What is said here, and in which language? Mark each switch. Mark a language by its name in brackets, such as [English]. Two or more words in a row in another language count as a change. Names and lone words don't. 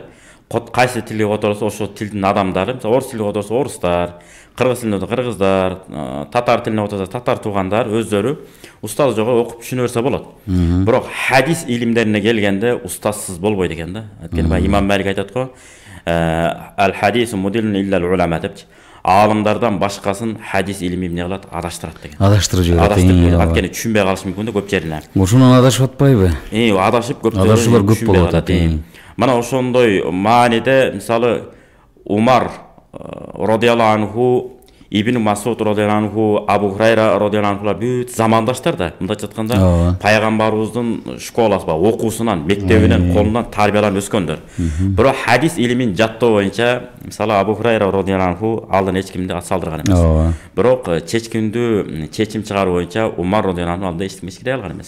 [Kyrgyz] Кайсы тилге которсо ошол тилдин адамдары, мисалы, орус тилге которсо орустар, кыргыз тилинде кыргыздар, татар тилине которсо татар туугандар өздөрү устазы жок окуп түшүнө берсе болот. Бирок хадис илимдерине келгенде устазсыз болбойт экен да. Анткени имам Малик айтат го, [Arabic] الحديث مضل إلا العلماء депчи. [Kyrgyz] Аалымдардан башкасын хадис илими эмне кылат? Адаштырат деген. Адаштырып жиберет. Анткени түшүнбөй калышы мүмкүн да көп жерине. Ошонун адашып атпайбы? Адашып көп адашуулар көп болуп атат. Мана ошондой мааниде, мисалы, Умар [Arabic] رضي الله عنه, [Kyrgyz] Ибн Масуд [Arabic] رضي الله عنه, [Kyrgyz] Абу Хурайра [Arabic] رضي الله عنهم [Kyrgyz] бүт замандаштар да. Мындайча айтканда, пайгамбарыбыздын школасы бар, окуусунан, мектебинен, колунан тарбияланып өскөндөр. Бирок хадис илимин жаттоо боюнча, мисалы, Абу Хурайра [Arabic] رضي الله عنه [Kyrgyz] алдан эч кимди ат салдырган эмес. Бирок чечкиндүү чечим чыгаруу боюнча Умар [Arabic] رضي الله عنه [Kyrgyz] алда эч ким эчкире алган эмес.